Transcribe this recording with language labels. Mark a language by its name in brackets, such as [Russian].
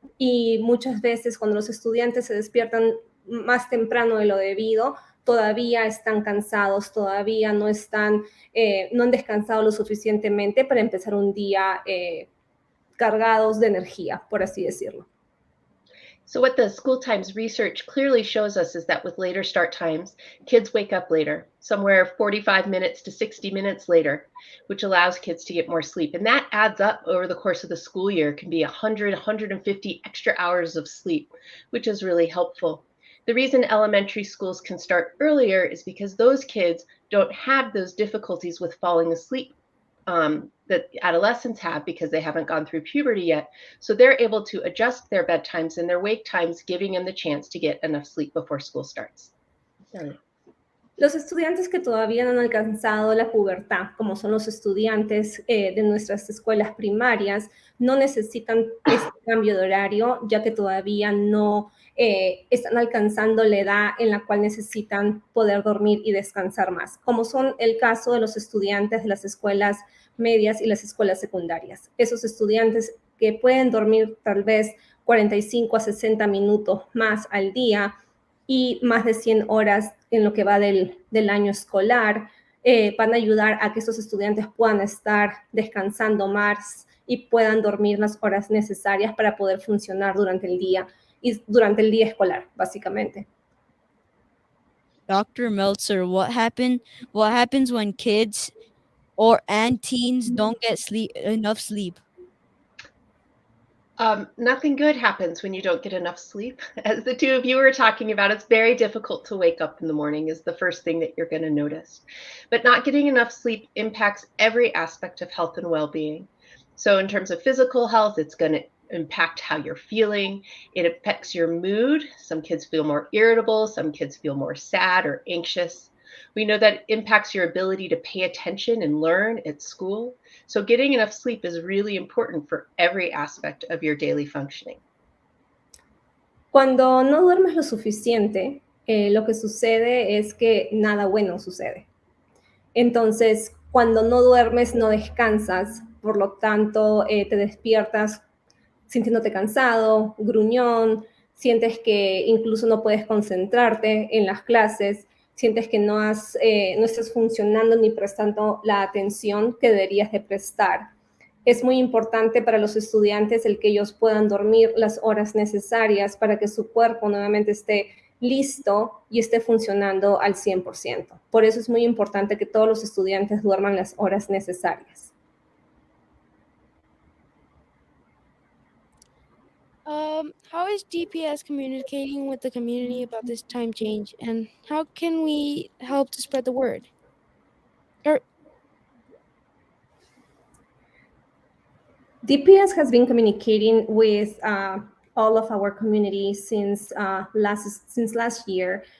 [Spanish] Y muchas veces cuando los estudiantes se despiertan más temprano de lo debido, todavía están cansados, todavía no han descansado lo suficientemente para empezar un día cargados de energía, por así decirlo. [English] So what the school times research clearly shows us is that with later start times, kids wake up later, somewhere 45 minutes to 60 minutes later, which allows kids to get more sleep. And that adds up over the course of the school year, can be 100, 150 extra hours of sleep, which is really helpful. The reason elementary schools can start earlier is because those kids don't have those difficulties with falling asleep that adolescents have because they haven't gone through puberty yet. So they're able to adjust their bedtimes and their wake times, giving them the chance to get enough sleep before school starts. Sorry. [Spanish] Los estudiantes que todavía no han alcanzado la pubertad, como son los estudiantes de nuestras escuelas primarias, no necesitan este cambio de horario, ya que todavía no están alcanzando la edad en la cual necesitan poder dormir y descansar más, como son el caso de los estudiantes de las escuelas medias y las escuelas secundarias. Esos estudiantes que pueden dormir tal vez 45 a 60 minutos más al día y más de 100 horas en lo que va del año escolar, van a ayudar a que esos estudiantes puedan estar descansando más y puedan dormir las horas necesarias para poder funcionar durante el día y durante el día escolar, básicamente. [English] Dr. Meltzer, what happens when kids and teens don't get enough sleep? Nothing good happens when you don't get enough sleep. As the two of you were talking about, it's very difficult to wake up in the morning is the first thing that you're going to notice. But not getting enough sleep impacts every aspect of health and well-being. So in terms of physical health, it's going to impact how you're feeling. It affects your mood. Some kids feel more irritable. Some kids feel more sad or anxious. We know that it impacts your ability to pay attention and learn at school. So getting enough sleep is really important for every aspect of your daily functioning. [Spanish] Cuando no duermes lo suficiente, lo que sucede es que nada bueno sucede. Entonces, cuando no duermes, no descansas, por lo tanto, te despiertas sintiéndote cansado, gruñón, sientes que incluso no puedes concentrarte en las clases, sientes que no estás funcionando ni prestando la atención que deberías de prestar. Es muy importante para los estudiantes el que ellos puedan dormir las horas necesarias para que su cuerpo nuevamente esté listo y esté funcionando al 100%. Por eso es muy importante que todos los estudiantes duerman las horas necesarias. [English] How is DPS communicating with the community about this time change, and how can we help to spread the word? DPS has been communicating with all of our community since last year.